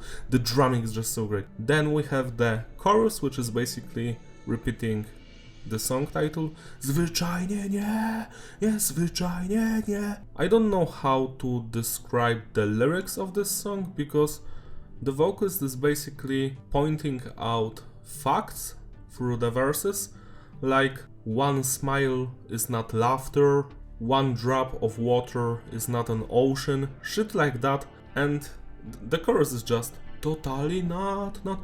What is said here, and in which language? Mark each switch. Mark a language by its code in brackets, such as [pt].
[en] The drumming is just so great. Then we have the chorus, which is basically repeating the song title. [pl] Zwyczajnie nie, zwyczajnie nie. [en] I don't know how to describe the lyrics of this song, because the vocalist is basically pointing out facts through the verses, like one smile is not laughter, one drop of water is not an ocean, shit like that, and the chorus is just totally not.